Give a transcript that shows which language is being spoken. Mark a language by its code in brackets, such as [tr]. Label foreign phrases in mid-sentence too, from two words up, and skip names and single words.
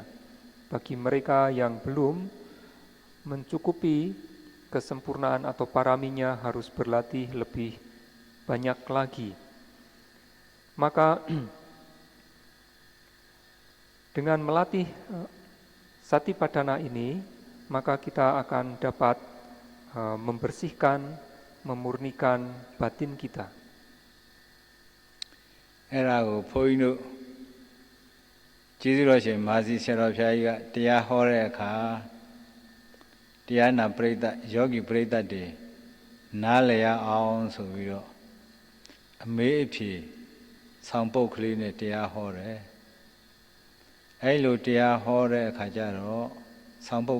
[id] Bagi mereka yang belum mencukupi kesempurnaan atau paraminya harus berlatih lebih banyak lagi. Maka dengan melatih Satipadhana ini, maka kita akan dapat membersihkan, memurnikan batin kita. [my] အဲ့ဒါကိုဘုန်းကြီးတို့ကျေးဇူးတော်ရှင်မာစီဆရာတော်ဘုရားကြီးကတရားဟောတဲ့အခါတရားနာပရိသတ်ယောဂီပရိသတ်တွေနားလည်ရအောင်ဆိုပြီးတော့အမေးအဖြေဆောင်ပုဒ်ကလေးနဲ့တရားဟောတယ်အဲ့လိုတရားဟောတဲ့အခါကျတော့ဆောင်ပုဒ်